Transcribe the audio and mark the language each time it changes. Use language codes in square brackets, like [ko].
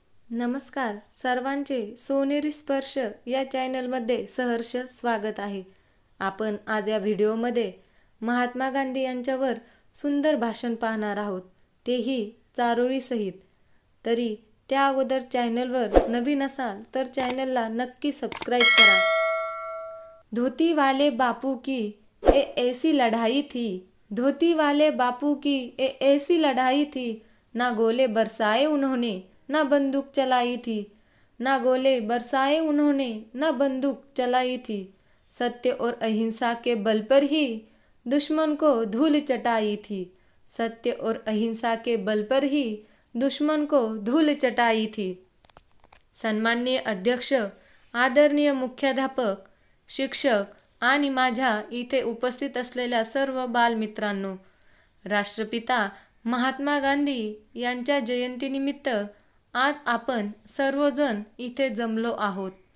[mr] नमस्कार सर्वांचे सोनेरी स्पर्श या चॅनलमध्ये सहर्ष स्वागत आहे. आपण आज या व्हिडिओमध्ये महात्मा गांधी यांच्यावर सुंदर भाषण पाहणार आहोत, तेही चारोळी सहित. तरी त्या अगोदर चॅनलवर नवीन असाल तर चॅनलला नक्की सबस्क्राईब करा. [hi] धोती वाले बापू की ए ऐसी लढाई थी, धोती वाले बापू की ए ऐसी लढाई थी, ना गोले बरसाए उन्होंने ना बंदूक चलाई थी, ना गोले बरसाए उन्होंने ना बंदूक चलाई थी, सत्य और अहिंसा के बल पर ही दुश्मन को धूल चटाई थी, सत्य और अहिंसा के बल पर ही दुश्मन को धूल चटाई थी. [mr] सन्माननीय अध्यक्ष, आदरणीय मुख्याध्यापक, शिक्षक आणि माझ्या इथे उपस्थित असलेल्या सर्व बालमित्रांनो, राष्ट्रपिता महात्मा गांधी यांच्या जयंतीनिमित्त आज आपण सर्वजण इथे जमलो आहोत.